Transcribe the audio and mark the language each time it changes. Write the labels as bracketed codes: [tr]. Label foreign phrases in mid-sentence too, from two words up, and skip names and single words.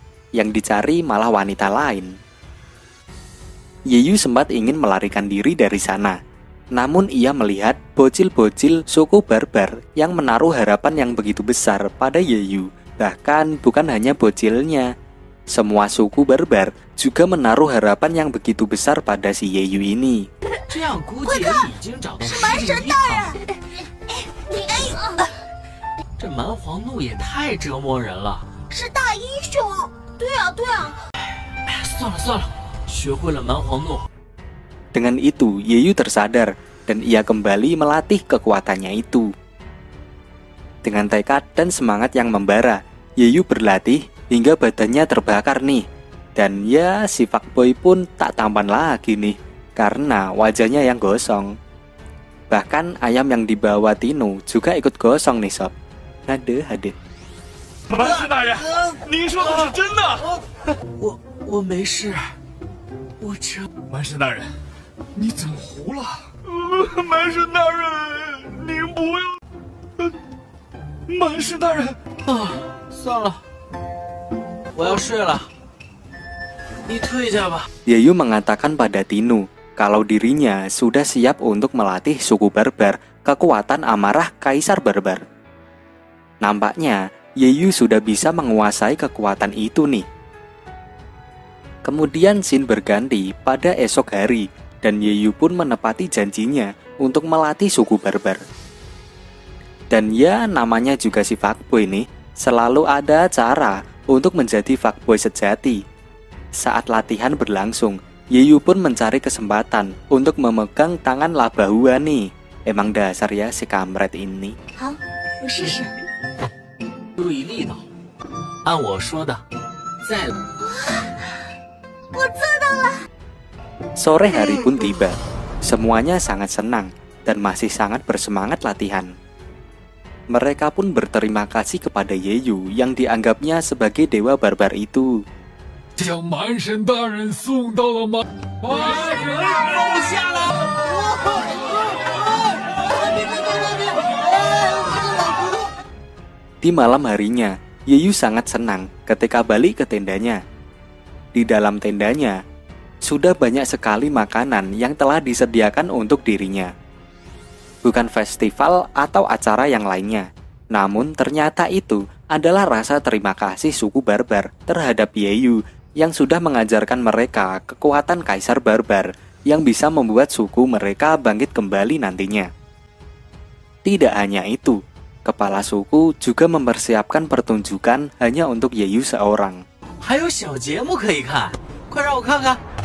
[id] Yang dicari malah wanita lain. Yeyu sempat ingin melarikan diri dari sana. Namun ia melihat bocil-bocil suku barbar yang menaruh harapan yang begitu besar pada Yeyu. Bahkan bukan hanya bocilnya, semua suku barbar juga menaruh harapan yang begitu besar pada si Yeyu ini. [zh] 这样估计也已经找到是蛮神大人。这蛮皇怒也太折磨人了。是大英雄。对啊，对啊。算了算了，学会了蛮皇怒。 [id] Dengan itu, Yeyu tersadar dan ia kembali melatih kekuatannya itu. Dengan tekad dan semangat yang membara, Yeyu berlatih hingga badannya terbakar nih. Dan ya, si fuckboy pun tak tampan lagi nih, karena wajahnya yang gosong. Bahkan ayam yang dibawa Tino juga ikut gosong nih Sob. Aduh, aduh. [zh] 蛮氏大人，您说的是真的？我没事，我这蛮氏大人，你怎么糊了？蛮氏大人，您不要。蛮氏大人啊，算了，我要睡了，你退下吧。 [id] Yeyu mengatakan pada Tino kalau dirinya sudah siap untuk melatih suku barbar kekuatan amarah kaisar barbar. Nampaknya Yeyu sudah bisa menguasai kekuatan itu nih. Kemudian scene berganti pada esok hari dan Yeyu pun menepati janjinya untuk melatih suku barbar. Dan ya namanya juga si fuckboy nih, selalu ada cara untuk menjadi fuckboy sejati. Saat latihan berlangsung, Yeyu pun mencari kesempatan untuk memegang tangan Labahua nih. Emang dasar ya si kamret ini. [zh] 好，我试试。注意力道，按我说的，再。我做到了。 [id] Sore hari pun tiba. Semuanya sangat senang dan masih sangat bersemangat latihan. Mereka pun berterima kasih kepada Yeyu yang dianggapnya sebagai dewa barbar itu. [zh] 将蛮神大人送到了蛮神放下了。 [id] Di malam harinya, Yeyu sangat senang ketika balik ke tendanya. Di dalam tendanya, sudah banyak sekali makanan yang telah disediakan untuk dirinya. Bukan festival atau acara yang lainnya, namun ternyata itu adalah rasa terima kasih suku barbar terhadap Yeyu yang sudah mengajarkan mereka kekuatan kaisar barbar yang bisa membuat suku mereka bangkit kembali nantinya. Tidak hanya itu, kepala suku juga mempersiapkan pertunjukan hanya untuk Yeyu seorang. [zh] 还有小节目可以看，快让我看看。